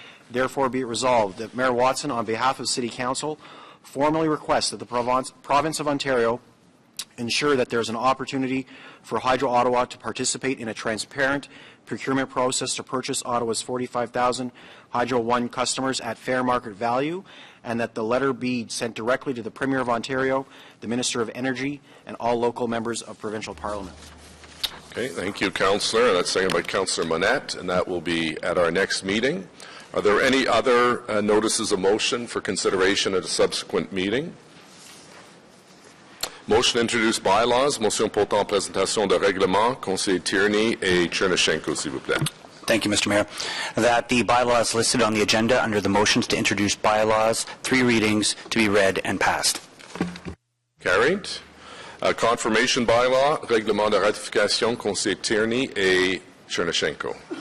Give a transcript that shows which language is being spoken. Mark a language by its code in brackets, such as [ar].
[en] Therefore, be it resolved that Mayor Watson, on behalf of City Council, formally requests that the Province of Ontario ensure that there is an opportunity for Hydro Ottawa to participate in a transparent procurement process to purchase Ottawa's 45,000 Hydro One customers at fair market value, and that the letter be sent directly to the Premier of Ontario, the Minister of Energy, and all local members of Provincial Parliament. Okay, thank you, Councillor. That's seconded by Councillor Monette, and that will be at our next meeting. Are there any other notices of motion for consideration at a subsequent meeting? Motion to introduce bylaws. [fr] Motion portant présentation de règlement. Conseiller Tierney et Chernyshenko, s'il vous plaît. [en] Thank you, Mr. Mayor. That the bylaws listed on the agenda under the motions to introduce bylaws, 3 readings, to be read and passed. Carried. Confirmation bylaw, [fr] règlement de ratification, Conseiller Tierney et Chernyshenko.